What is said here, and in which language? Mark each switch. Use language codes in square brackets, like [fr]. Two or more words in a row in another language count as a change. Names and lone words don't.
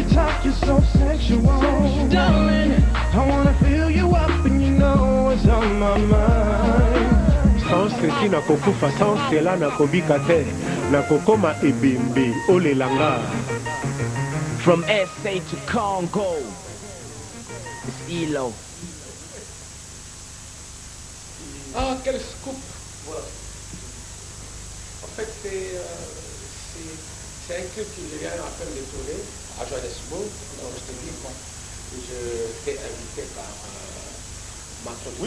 [en] talk, you're so sexual. Darling, I wanna fill you up and you know what's on my mind. [fr] Sans ceci [ln] na kokufa, [fr] sans cela [ln] na kobika te, na kokoma ebembe olelanga. [en] From SA to Congo, it's ELO. [fr] Ah, quel scoop! Voilà. En fait, c'est un clip qui vient à peine de tourner à Johannesburg. Donc, je te dis quoi. Je t'ai invité par ma copine.